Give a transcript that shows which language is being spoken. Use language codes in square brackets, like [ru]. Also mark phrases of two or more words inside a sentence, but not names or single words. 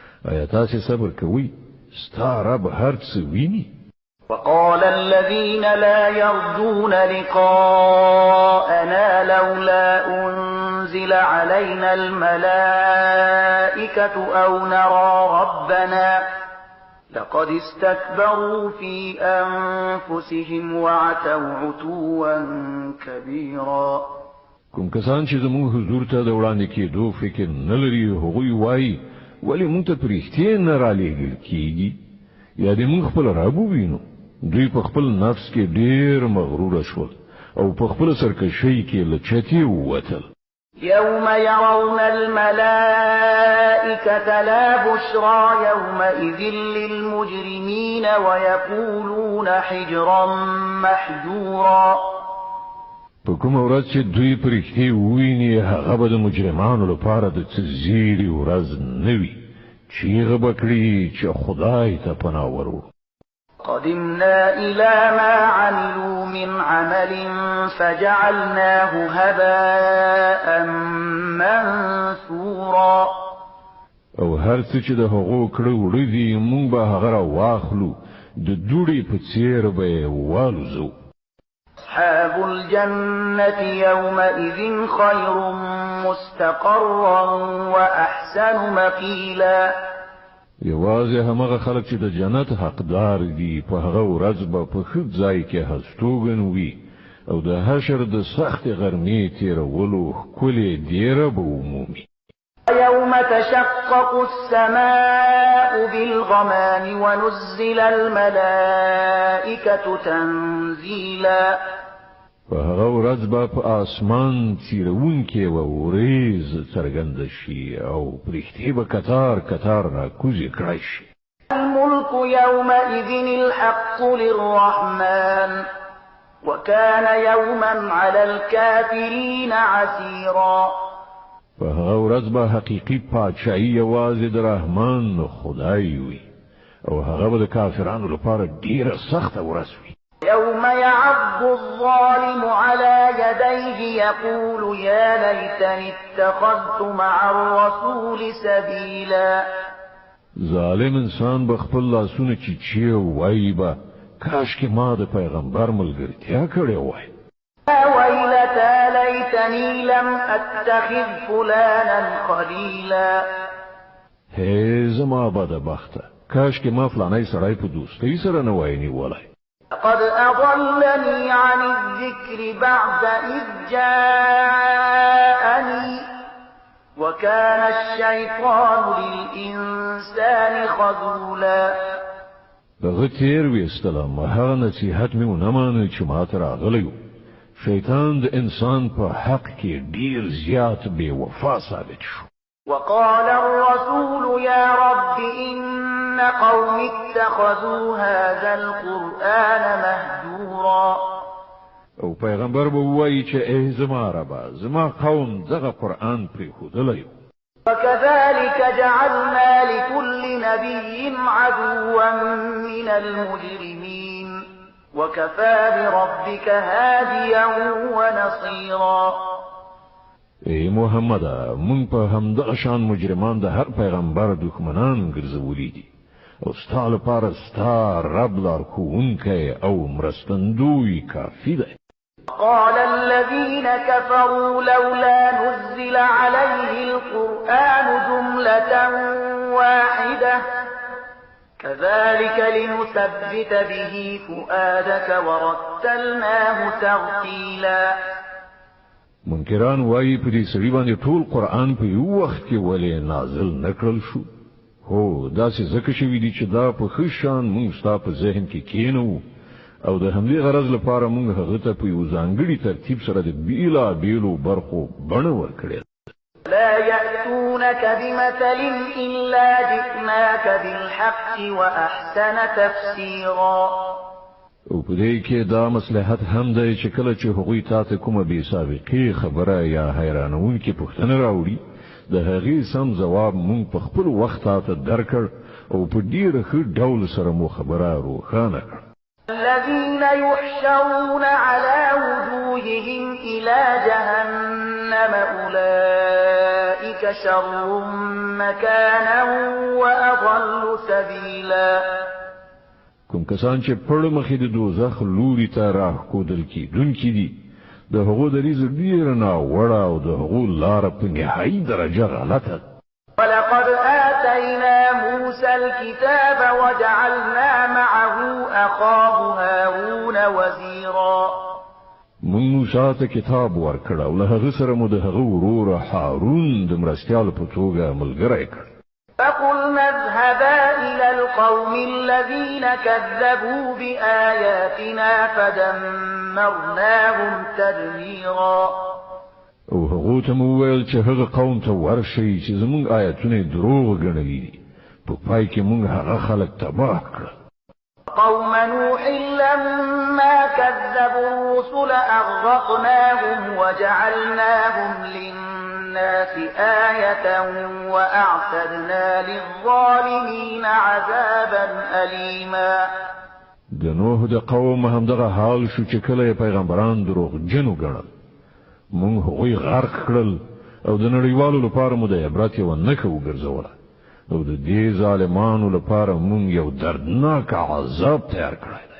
[ps] آیا تاسو صبر کوئ ستا رب هر څه ویني. [ar] وقال الذين لا يرجون لقاءنا لولا أنزل علينا الملائكة أو نرى ربنا لقد استكبروا في أنفسهم وعتوا عتوا كبيرا. [ps] کوم کسان چې زموږ حضور ته د وړاندې کېدو فکر نه لري هغوی وایي ولې موږ ته پرېښتې نه رالېږل کېږي یا دې موږ خپل رب ووینو. دوی په خپل نفس کې ډېر مغرور شول او په خپل سرکشۍ کې له چتې ووتل. [ar] يوم يرون الملائكة لا بشرى يومئذ للمجرمين ويقولون حجرا محجورا. [ps] په کومه ورځ چې دوی پرېښتې وویني هغه به د مجرمانو لپاره د څه زیري ورځ نه وي. چیغه به کړي چې خدای ته پناه ورو. [ar] قدمنا إلى ما عملوا من عمل فجعلناه هباء منثورا. [ps] او هر څه چې د هغو کړو وړي دي مونږ به هغه را واخلو د دوړې په څیر به والوزو. [ar] أصحاب الجنة يومئذ خير مستقرا وأحسن مقيلا. [ps] یوازې همغه خلک چې د جنت حقدار دي په هغه ورځ به په ښه ځای کې هستوګن وي او د حشر د سخت غرمې تیرولو ښکلې دیره به ومومي. [ar] يوم تشقق السماء بالغمام ونزل الملائكة تنزيلا. [ps] په هغه ورځ به په اسمان تیرونکې و وریځ څرګنده شي او پرښتې به کتار کتار راکوزې کړی شي. [ar] الملك يومئذ الحق للرحمن وكان يوما على الكافرين عسيرا. [ps] په هغه ورځ به حقیقي پادشاهي یوازې د رحمان خدای وي او هغه به د کافرانو لپاره ډیره سخته ورځ وي. [ar] يوم يعض الظالم على يديه يقول يا ليتني اتخذت مع الرسول سبيلا. [ps] ظالم انسان به خپل لاسونه چیچي وایي به کاش کې ما د پیغمبر ملګرتیا کړې وای. [ar] ويلتى ليتني لم اتخذ فلانا خليلا. [ps] هی زما بدبخته کاش کې ما فلانی سړی په دوستۍ سره نه وای نیولی. [ar] قد أضلني عن الذكر بعد إذ جاءني وكان الشيطان للإنسان خذولا. [ps] دغه تیر ویستلم هغه نصیحت مې ونه مانه چې ما ته راغلی و. شیطان د انسان په حق کې ډیر زیات بې وفا ثابت شو. [ar] وقال الرسول يا رب إن قوم اتخذوا هذا القرآن مهجورا. [ps] او پیغمبر به وایي چې ای زما ربا زما قوم دغه قرآن پرېښودلی و. [ar] وكذلك جعلنا لكل نبي عدوا من المجرمين وكفى بربك هاديا ونصيرا. [ps] ای محمد مونږ په همدغه شان مجرمان د هر پیغمبر دښمنان ګرځولي دي او ستا لپاره ستا رب لارښوونکی او مرستندوی کافي دی. [ar] قال الذين كفروا لولا نزل عليه القرآن جملة واحدة كذلك لنثبت به فؤادك ورتلناه ترتيلا. [ps] منکران وایي په دې سړي باندې ټول قرآن په یو وخت کې ولې نازل نکړل شو. هو داسې ځکه شوي دي چې دا په ښه شان موږ ستا په ذهن کې کېنوو او د همدې غرض لپاره موږ هغه ته په یو ځانګړي ترتیب سره د بېلابېلو برخو بڼه ورکړې. [ar] لا يأتونك بمثل إلا جئناك بالحق وأحسن تفسيرا. [ps] او په دې کې دا مصلحت هم دی چې کله چې هغوی تاسو کومه بې سابقې خبره یا حیرانونکې پوښتنه راوړي د هغې سم ځواب موږ په خپل وخت تاسو درکړ او په ډېر ښه ډول سره مو خبره روښانه کړه. [ar] الذين يحشرون على وجوههم إلى جهنم أولئك شر مكانا وأضل سبيلا [ps] کوم کسان چې پړ مخې د دوزخ لوري ته راښکودل کیدونکي دي د هغو دریځ ډېره ناوړه او د هغو لاره په نهایي درجه غلطه. [ar] ولقد آتينا موسى الكتاب وجعلنا معه أخاه هارون وزيرا. [ps] مونږ موسی ته کتاب ورکړ او له هغه سره مو د هغه ورور هارون د مرستیال په توګه ملګری کړ. [ar] فقلنا اذهبا إلى القوم الذين كذبوا بآياتنا فدمرناهم تدميرا. [ps] او هغه ته مو ویل چې هغه قوم ته ورشي چې زمونږ آیاتونه دروغ ګڼلي دي په پای کې مونږ هغه خلک تباه کړل. [ar] قوم نوح لما كذبوا الرسل أغرقناهم وجعلناهم للناس آية وأعتدنا للظالمين عذابا أليما. [ps] د نوح د قوم هم دغه حال شو چې کله پیغمبران دروغ جنو ګڼل مونږ هغوی غرق کړل او د نړیوالو لپاره مو د عبرت یوه نښه وګرځوله او د دې ظالمانو لپاره مونږ یو دردناک عذاب تیار کړی دی.